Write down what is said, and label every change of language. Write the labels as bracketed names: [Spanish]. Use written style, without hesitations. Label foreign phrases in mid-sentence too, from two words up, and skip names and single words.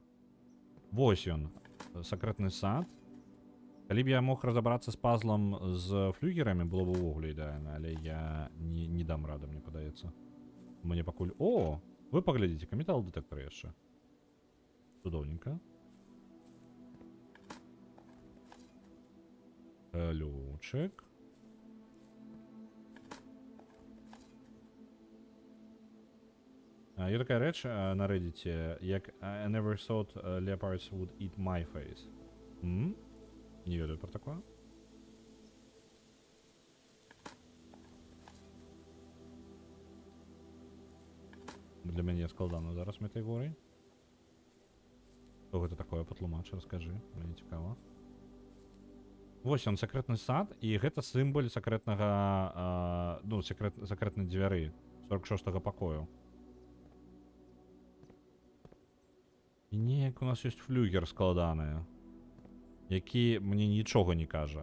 [Belarusian] Вось ён. Сакрэтны сад. Калі б я мог разабрацца з пазлам з флюгерамі, было б увогуле ідэальна, але я не дам рады, мне падаецца. Мне пакуль... О! Вы паглядзіце, метал-дэтэктар яшчэ. Цудоўненька. Ключик. [Ukrainian] Є така реч на Reddit, як [English] I never thought leopards would eat my face. [Ukrainian] Не ведаю про таке. [Belarusian] Для мяне складана зараз метафоры. Што гэта такое, патлумач, раскажы, мне цікава. Вось он, сакрэтны сад, і гэта сімвол сакрэтнага, сакрэтнай дзвяры 46-го пакою. І неяк у нас ёсць флюгер складаны, які мне нічога не кажа.